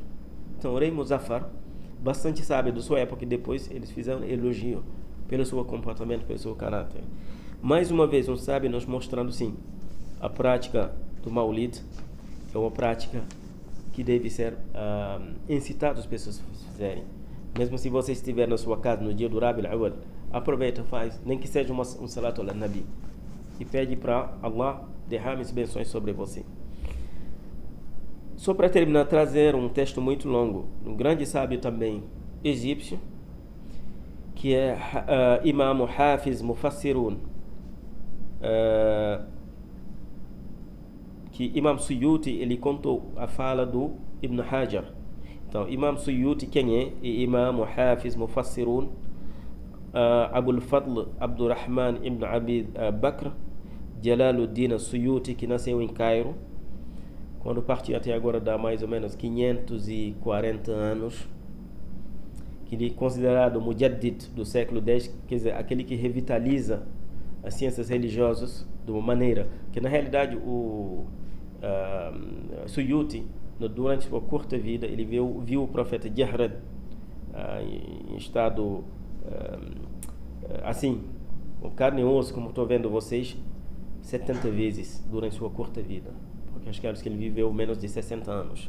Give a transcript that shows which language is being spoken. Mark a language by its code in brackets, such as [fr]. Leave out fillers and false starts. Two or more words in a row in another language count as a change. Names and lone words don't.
[pt] Então o rei Muzaffar, bastante sábio da sua época, e depois eles fizeram elogio pelo seu comportamento, pelo seu caráter. Mais uma vez, um sábio nos mostrando, sim, a prática do Maulid é uma prática que deve ser incitada as pessoas a fazerem. Mesmo se você estiver na sua casa no dia do Rabi al-Awwal, aproveita, faz, nem que seja um [ar] صلاة على النبي, [pt] e pede para Allah derrame as bênçãos sobre você. Só para terminar, trazer um texto muito longo, um grande sábio também egípcio, que é Imam Hafiz Mufassirun, que Imam Suyuti, ele contou a fala do Ibn Hajar. Então, Imam Suyuti quem é? E Imam Hafiz Mufassirun, Abul Fadl Abdurrahman ibn Abid Bakr Jalaluddin Suyuti, que nasceu em Cairo, quando partiu até agora dá mais ou menos 540 anos, que ele é considerado Mujaddid do século X, quer dizer, aquele que revitaliza as ciências religiosas de uma maneira que na realidade o Suyuti, durante sua curta vida, ele viu o profeta Jahran em estado assim, com carne e osso, como estou vendo vocês, 70 vezes durante sua curta vida, porque acho que ele viveu menos de 60 anos.